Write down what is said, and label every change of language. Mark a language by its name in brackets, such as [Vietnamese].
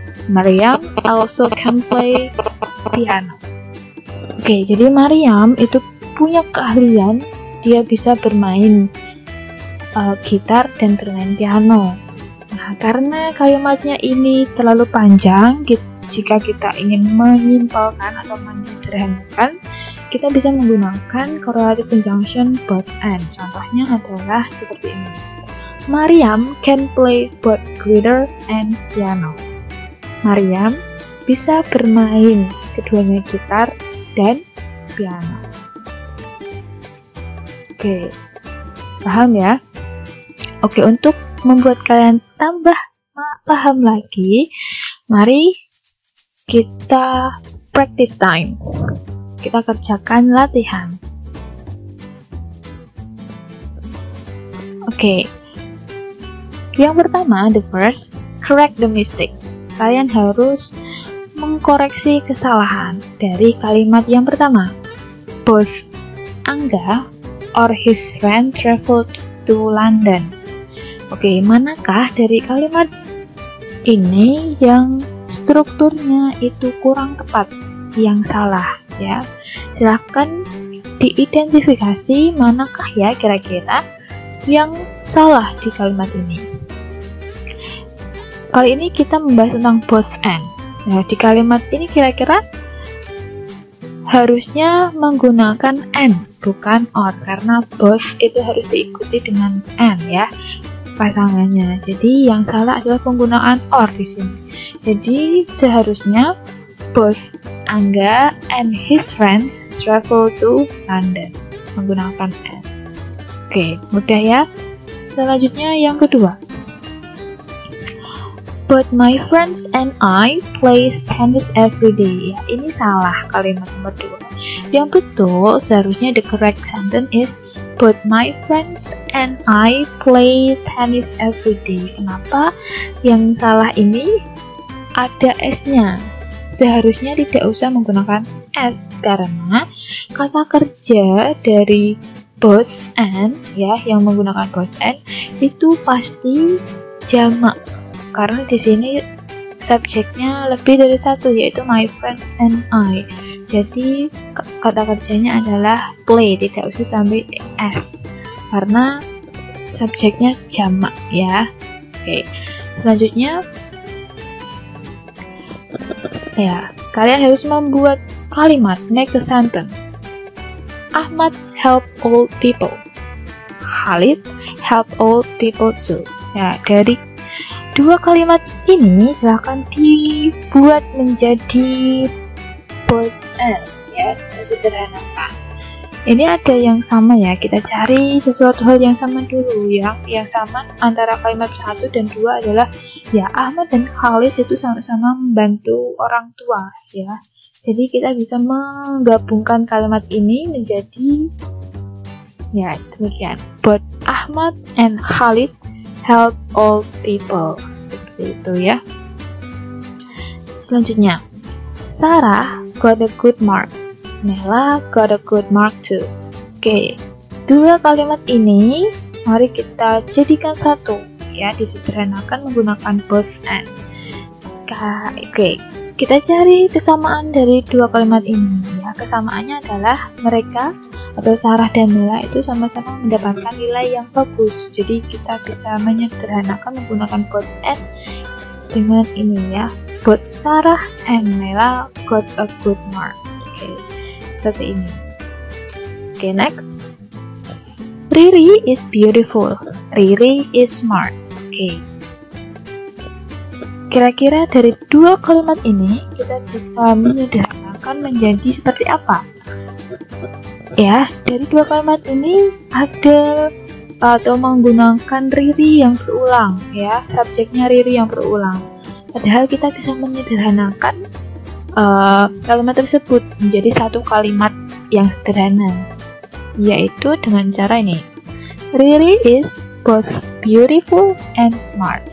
[English] Maryam also can play piano. [Indonesian] Oke, jadi Maryam itu punya keahlian, dia bisa bermain gitar dan bermain piano. Nah, karena kalimatnya ini terlalu panjang, jika kita ingin menyimpulkan atau menyederhanakan, kita bisa menggunakan correlative conjunction both and. Contohnya adalah seperti ini. [English] Maryam can play both guitar and piano. [Indonesian] Maryam bisa bermain keduanya gitar dan piano. Oke, paham ya? Oke, untuk membuat kalian tambah paham lagi, mari kita [English] practice time. [Indonesian] Kita kerjakan latihan. Oke. Yang pertama, [English] the first, correct the mistake. [Indonesian] Kalian harus mengkoreksi kesalahan dari kalimat yang pertama. [English] Both Angga or his friend traveled to London. [Indonesian] Oke, manakah dari kalimat ini yang strukturnya itu kurang tepat, yang salah ya? Silahkan diidentifikasi manakah ya kira-kira yang salah di kalimat ini. Kali ini kita membahas tentang both and. Nah, di kalimat ini kira-kira harusnya menggunakan and, bukan or, karena both itu harus diikuti dengan and ya, pasangannya. Jadi yang salah adalah penggunaan or di sini. Jadi seharusnya [English] both Angga and his friends travel to London, [Indonesian] menggunakan and. Oke, mudah ya. Selanjutnya yang kedua. [English] But my friends and I play tennis every day. [Indonesian] Ya, ini salah kalimat nomor 2. Yang betul seharusnya [English] the correct sentence is but my friends and I play tennis every day. [Indonesian] Kenapa yang salah ini ada S-nya? Seharusnya tidak usah menggunakan S karena kata kerja dari both and ya, yang menggunakan both and itu pasti jamak. Karena di sini subjeknya lebih dari satu, yaitu [English] my friends and I. [Indonesian] Jadi kata kerjanya adalah play, tidak usah tambah s karena subjeknya jamak ya. Oke, selanjutnya ya, kalian harus membuat kalimat, [English] make a sentence. Ahmad help old people. Khalid help old people too. [Indonesian] Ya, dari dua kalimat ini silahkan dibuat menjadi both and ya, kita sederhanakan. Ini ada yang sama ya, kita cari sesuatu hal yang sama dulu. Yang sama antara kalimat 1 dan 2 adalah ya Ahmad dan Khalid itu sama-sama membantu orang tua ya. Jadi kita bisa menggabungkan kalimat ini menjadi ya demikian. [English] Both Ahmad and Khalid help old people. [Indonesian] Seperti itu ya. Selanjutnya, [English] Sarah got a good mark. Nela got a good mark too. [Indonesian] Oke, dua kalimat ini mari kita jadikan satu ya, disederhanakan menggunakan both and. Oke, kita cari kesamaan dari dua kalimat ini ya. Kesamaannya adalah mereka atau Sarah dan Nela itu sama-sama mendapatkan nilai yang bagus. Jadi kita bisa menyederhanakan menggunakan both and dengan ini ya. [English] Both Sarah and Nela got a good mark. [Indonesian] Oke, seperti ini. Oke, next. [English] Riri is beautiful. Riri is smart. Oke. [Indonesian] Kira-kira dari dua kalimat ini kita bisa menyederhanakan menjadi seperti apa? Ya, dari dua kalimat ini ada atau menggunakan Riri yang berulang ya, subjeknya Riri yang berulang. Padahal kita bisa menyederhanakan kalimat tersebut menjadi satu kalimat yang sederhana, yaitu dengan cara ini. [English] Riri is both beautiful and smart.